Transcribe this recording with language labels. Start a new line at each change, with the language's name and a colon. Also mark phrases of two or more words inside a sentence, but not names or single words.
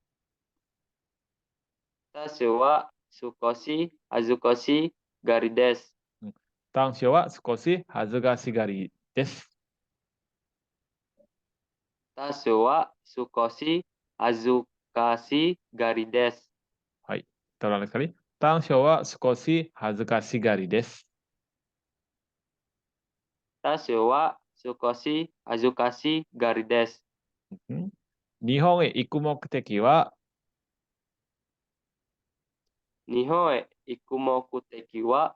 Japanese: 私は少し恥ずかしがりです。短所は少し恥ずかしがりです。私は少し恥ずかしがりです。
Indonesian: はい。Kita ulang sekali.
Japanese: 短所は少し恥ずかしがりです。私は少し恥ずかしがりです。日本へ行く目的は日本へ行く目的は